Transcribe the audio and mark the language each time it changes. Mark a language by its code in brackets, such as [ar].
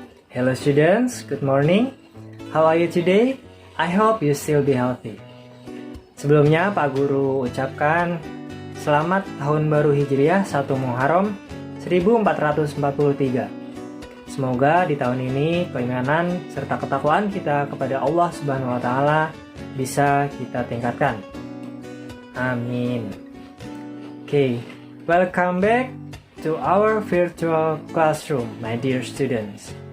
[en] Hello students, good morning. How are you today? I hope you still be healthy. [id] Sebelumnya Pak Guru ucapkan selamat tahun baru Hijriah 1 Muharram 1443. Semoga di tahun ini keimanan serta ketakwaan kita kepada Allah Subhanahu wa taala bisa kita tingkatkan. Amin. [en] Okay, welcome back to our virtual classroom, my dear students.